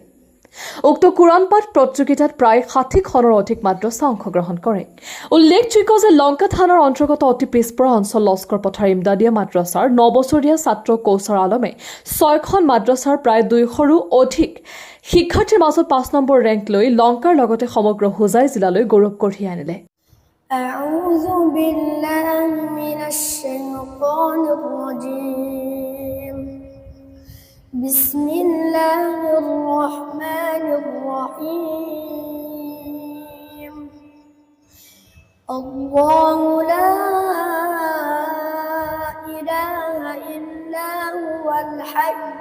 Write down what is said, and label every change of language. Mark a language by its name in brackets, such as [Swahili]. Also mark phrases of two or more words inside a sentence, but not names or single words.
[Assamese] উক্ত কোৰাণ পাঠ প্ৰতিযোগিতাত প্ৰায় 60খনৰ অধিক মাদ্ৰাছা অংশগ্ৰহণ কৰে। উল্লেখযোগ্য যে লংকা থানাৰ অন্তৰ্গত অতি পিছপৰা অঞ্চল লস্কৰ পথাৰ ইমদাদিয়া মাদ্ৰাছাৰ 9 বছৰীয়া ছাত্ৰ কৌচাৰ আলমে 6খন মাদ্ৰাছাৰ প্ৰায় 200ৰো অধিক শিক্ষাৰ্থীৰ মাজত 5 নম্বৰ ৰেংক লৈ লংকাৰ লগতে সমগ্ৰ হোজাই জিলালৈ গৌৰৱ কঢ়িয়াই আনিলে। [Arabic] أعوذ بالله من الشيطان الرجيم بسم الله الرحمن الرحيم الله لا إله إلا هو الحي